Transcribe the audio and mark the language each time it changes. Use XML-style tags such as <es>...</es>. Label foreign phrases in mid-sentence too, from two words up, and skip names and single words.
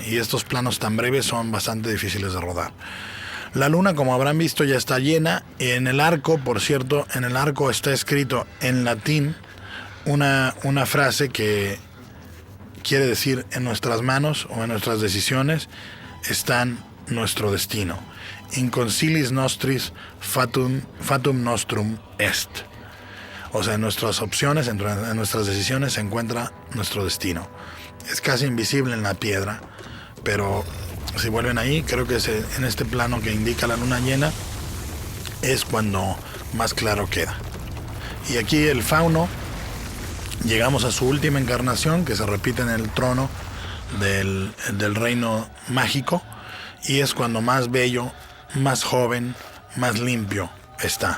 <es>Y estos planos tan breves son bastante difíciles de rodar. La luna, como habrán visto, ya está llena. En el arco, por cierto, en el arco está escrito en latín una frase que quiere decir: en nuestras manos o en nuestras decisiones están nuestro destino.</es> <la>In concilis nostris fatum nostrum est.</la> <es>O sea, en nuestras opciones, en nuestras decisiones se encuentra nuestro destino. Es casi invisible en la piedra, pero si vuelven ahí, creo que en este plano que indica la luna llena es cuando más claro queda. Y aquí el fauno, llegamos a su última encarnación, que se repite en el trono del reino mágico, y es cuando más bello, más joven, más limpio está.</es>